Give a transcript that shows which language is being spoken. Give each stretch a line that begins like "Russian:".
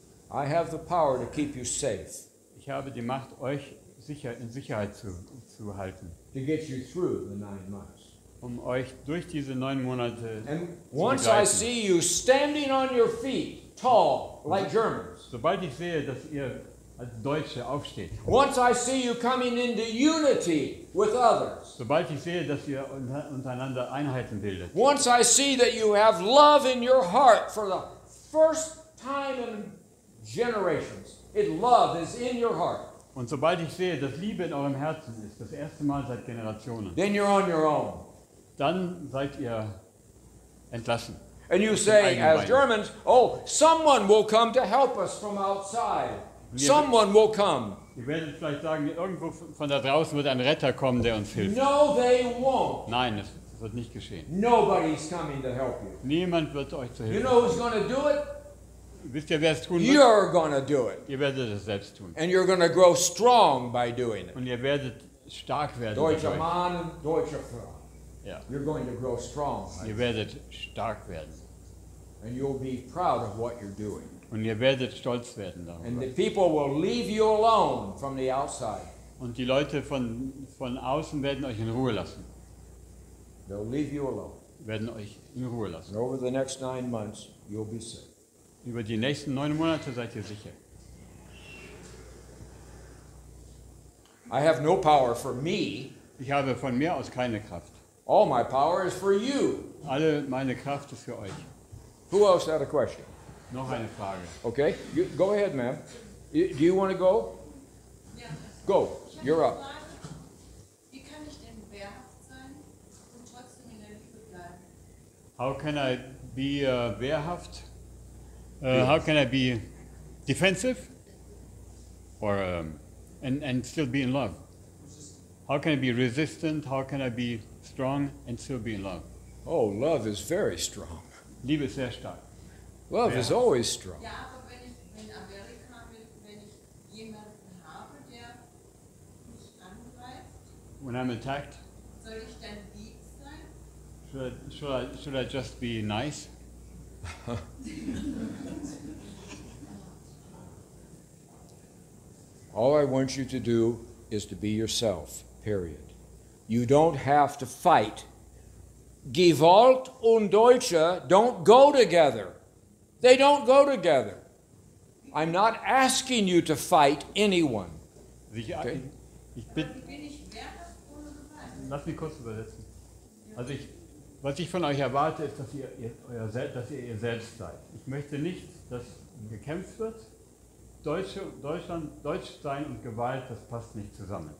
English: I have the power to keep you safe,
German: Ich habe die Macht, euch in Sicherheit zu halten.
English: to get you through the 9 months.
German: Um euch durch diese 9 Monate
English: And
German: zu
English: once I
German: begleiten.
English: see you standing on your feet, tall, like Germans,
German: Sobald ich sehe, dass ihr als Deutsche aufsteht,
English: once I see you coming into unity with others,
German: sobald ich sehe, dass ihr untereinander Einheiten bildet,
English: once I see that you have love in your heart for the first time in generations, love is in your heart,
German: und sobald ich sehe, dass Liebe in eurem Herzen ist, das erste Mal seit Generationen,
English: then you're on your own.
German: dann seid ihr entlassen.
English: And you say, as Germans, oh, someone will come to help us from outside. Someone will come.
German: Ihr werdet vielleicht sagen, irgendwo von da draußen wird ein Retter kommen, der uns hilft.
English: No, they won't.
German: Nein, es wird nicht geschehen.
English: Nobody's coming to help you.
German: Niemand wird euch zur
English: You
German: Hilfe
English: know
German: kommen.
English: who's going to do it?
German: Wisst ihr, wer es tun wird?
English: You're going to do it.
German: Ihr werdet es selbst tun.
English: And you're going to grow strong by doing it.
German: Und ihr werdet stark werden. Deutsche dadurch. Mann und deutsche Frau. Ja.
English: You're going to grow strong.
German: Ihr werdet stark werden.
English: And you'll be proud of what you're doing.
German: Und ihr werdet stolz werden
English: And the
German: darüber.
English: people will leave you alone from the outside.
German: Und die Leute von außen werden euch in Ruhe lassen.
English: They'll leave you alone.
German: Werden euch in Ruhe lassen.
English: And over the next 9 months, you'll be safe.
German: Über die nächsten 9 Monate seid ihr sicher.
English: I have no power for me.
German: Ich habe von mir aus keine Kraft.
English: All my power is for you.
German: Alle meine Kraft ist für euch.
English: Who else had a question?
German: Noch eine Frage.
English: Okay, go ahead, ma'am. Do you want to go?
German: Ja.
English: Go.
German: Ich habe
English: You're
German: eine
English: up.
German: Frage. Wie kann ich denn wehrhaft sein und trotzdem in der Liebe bleiben?
English: How can I be wehrhaft? How can I be defensive? Or and still be in love? How can I be resistant? How can I be strong and still be in love? Oh, love is very strong.
German: Liebe ist sehr stark.
English: Love is always strong.
German: Ja, aber wenn Amerika, wenn ich jemanden habe, der mich angreift,
English: When I'm attacked,
German: soll ich dann lieb sein?
English: should I just be nice? All I want you to do is to be yourself, period. You don't have to fight.
German: Gewalt und Deutsche
English: don't go together. They don't go together. I'm not asking you to fight anyone. Okay.
German: Ich bitte, Wie bin ich wehrhaft ohne Gewalt? lass mich kurz übersetzen. Also was ich von euch erwarte, ist, dass ihr ihr selbst seid. Ich möchte nicht, dass gekämpft wird. Deutsch sein und Gewalt, das passt nicht zusammen.